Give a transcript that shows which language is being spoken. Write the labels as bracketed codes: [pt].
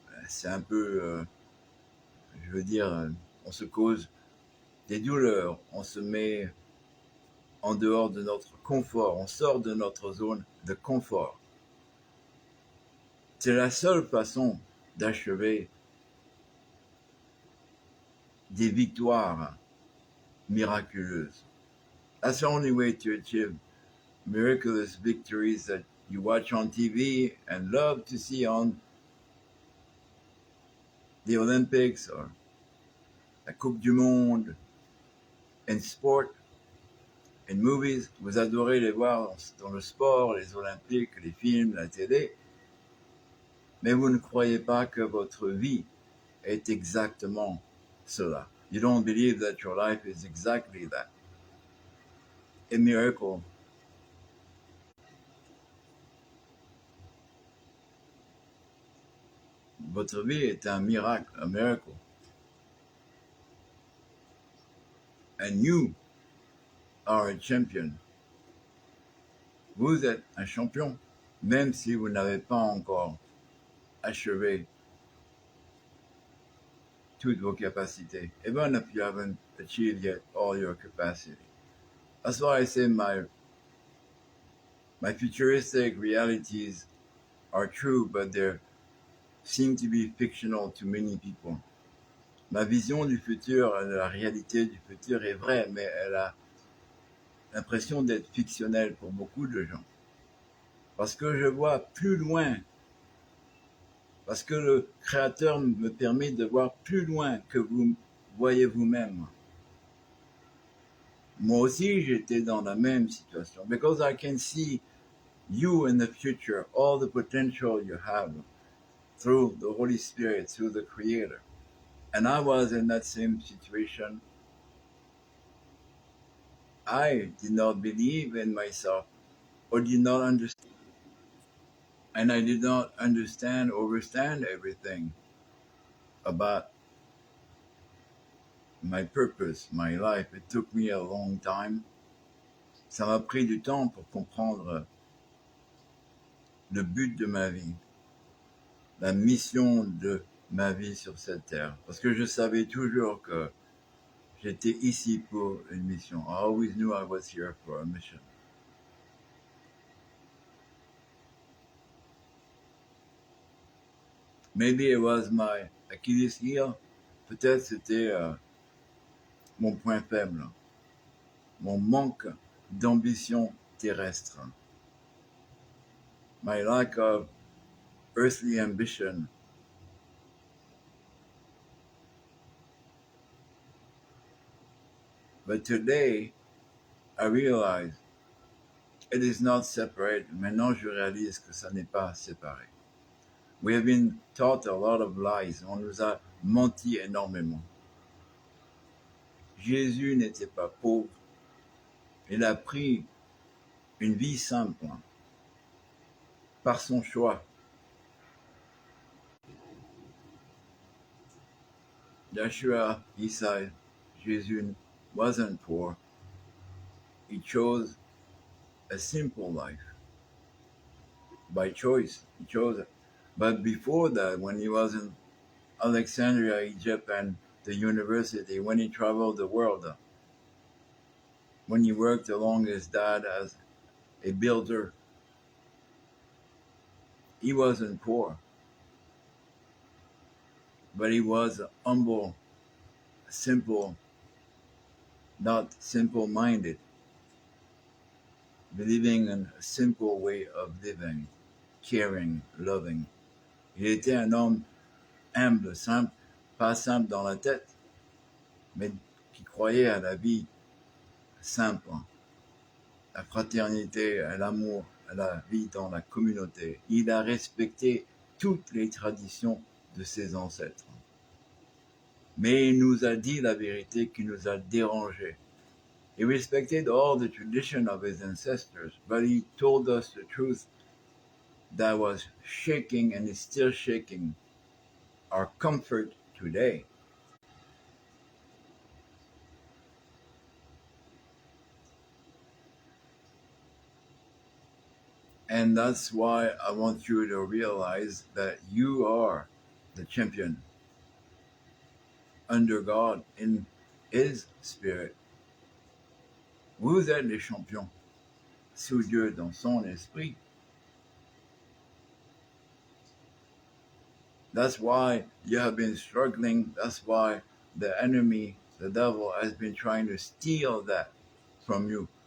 [fr] C'est un peu, je veux dire, on se cause des douleurs, on se met en dehors de notre confort, on sort de notre zone de confort. C'est la seule façon d'achever des victoires miraculeuses. [en] That's the only way to achieve miraculous victories that you watch on TV and love to see on the Olympics or [fr] la Coupe du Monde, [en] in sport, in movies. [fr] Vous adorez les voir dans le sport, les Olympiques, les films, la télé, mais vous ne croyez pas que votre vie est exactement cela. [en] You don't believe that your life is exactly that. A miracle. [fr] Votre vie est un miracle, [en] a miracle. And you are a champion. [fr] Vous êtes un champion, même si vous n'avez pas encore achevé toutes vos capacités, [en] even if you haven't achieved yet all your capacity. That's why I say my futuristic realities are true, but they seem to be fictional to many people. [fr] Ma vision du futur, de la réalité du futur est vraie, mais elle a l'impression d'être fictionnelle pour beaucoup de gens. Parce que je vois plus loin, parce que le Créateur me permet de voir plus loin que vous voyez vous-même. Moi aussi, j'étais dans la même situation. [en] Because I can see you in the future, all the potential you have through the Holy Spirit, through the Creator. And I was in that same situation. I did not believe in myself or did not understand. And I did not understand everything about my purpose, my life. It took me a long time. [fr] Ça m'a pris du temps pour comprendre le but de ma vie, la mission de ma vie sur cette terre. Parce que je savais toujours que j'étais ici pour une mission. [en] I always knew I was here for a mission. Maybe it was my Achilles heel. [fr] Peut-être c'était mon point faible, mon manque d'ambition terrestre. [en] My lack of earthly ambition. But today, I realize it is not separate. [fr] Maintenant, je réalise que ça n'est pas séparé. [en] We have been taught a lot of lies. [fr] On nous a menti énormément. Jésus n'était pas pauvre. Il a pris une vie simple par son choix. [en] Yeshua, he said, Jésus wasn't poor. He chose a simple life. By choice, he chose But before that, when he was in Alexandria, Egypt, and the university, when he traveled the world, when he worked along his dad as a builder, he wasn't poor, but he was humble, simple, not simple-minded, believing in a simple way of living, caring, loving. [fr] Il était un homme humble, simple, pas simple dans la tête, mais qui croyait à la vie simple, la fraternité, à l'amour, à la vie dans la communauté. Il a respecté toutes les traditions de ses ancêtres. Mais il nous a dit la vérité qui nous a dérangés. [en] He respected all the tradition of his ancestors, but he told us the truth that was shaking and is still shaking our comfort today. And that's why I want you to realize that you are the champion under God in His Spirit. [fr] Vous êtes les champions sous Dieu dans son esprit. [en] That's why you have been struggling. That's why the enemy, the devil, has been trying to steal that from you.